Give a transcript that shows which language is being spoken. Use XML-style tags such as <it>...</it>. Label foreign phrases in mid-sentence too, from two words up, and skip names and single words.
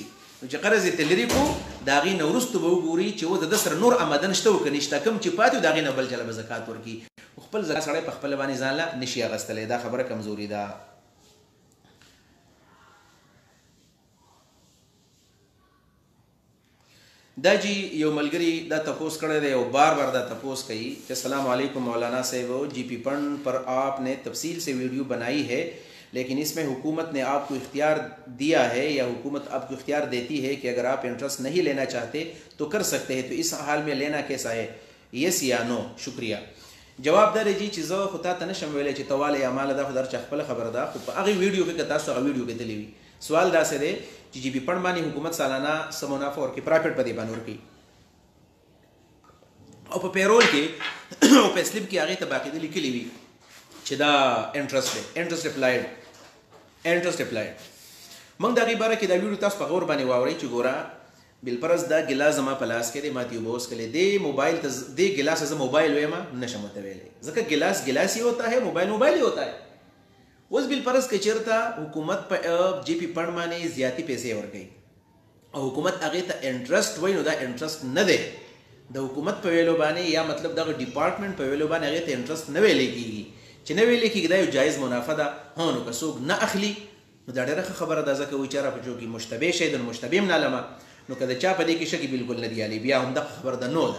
<ps>نو چې قرض یې تلری کو داغې نه وروسته به وګوري چې و د سره نور آمدن شته او که نشته، کوم چې پاتې داغې نه بل چله به زکات ورکي. خپل زکات سړی په خپل باندې ځان له نشي اغستلی، دا خبره کمزوري ده. دا جی یو ملګری دا تپوس کړی دی او بار بار دا تپوس کوي</ps> <ur>کہ</ur> <ar>السلام علیکم</ar> <ur>مولانا صاحب، جی پی پن پر آپ نے تفصیل سے ویڈیو بنائی ہے لیکن اس میں حکومت نے آپ کو اختیار دیا ہے یا حکومت آپ کو اختیار دیتی ہے کہ اگر آپ انٹرسٹ نہیں لینا چاہتے تو کر سکتے ہیں، تو اس حال میں لینا کیسا ہے، یس یا نو؟ شکریہ.</ur> <ps>جواب دا دی چې زه خو تا ته نشم ویلی چې ته والې یا ماله دا خو در چا خپله خبره ده، خو په هغې ویډیو کې که تاسو هغه ویډیو کتلی وي. سوال داسې دی چې جی پی پڼ باندې حکومت سالانه څه منافع ورکوي، پرافټ په دې باندې ورکوي او په پیرول کې او په سلیپ کې هغې ته باقاعده لیکلي وي چې دا انټرسټ دی،</ps> <en>interest applied.</en> <ps>موږ د هغې باره کې دا ویډیو تاسو په غور باندې واورئ چې ګوره بالفرض دا ګلاس زما په لاس کې دی، ما ته اوبه وڅښلې، دې موبایل ته دې ګلاس زه موبایل ویم نشم ورته ویلی، ځکه</ps> <ur>ګلاس ګلاس ہی ہوتا ہے، موبایل موبایل ہی ہوتا ہے.</ur> <ps>اوس بالفرض که چېرته حکومت په جی پی پڼ باندې زیاتي پیسې ورکوي او حکومت هغې ته انټرسټ وایي، نو دا انټرسټ نه دی د حکومت په ویلو باندې، یا مطلب دغه ډپارټمنټ په ویلو باندې هغې ته انټرسټ نه ویلی کېږي. چې نه ویلی کېږي دا یو جایز منافع ده. ها نو که څوک نه اخلي نو دا ډېره ښه خبره ده، ځکه وایي چې را په جو کې مشتبه شی د مشتبه هم نه علمه، نو که د چا په دې کې شک بالکل نه دی علی، بیا هم دغه خبره ده نو ده.</ps>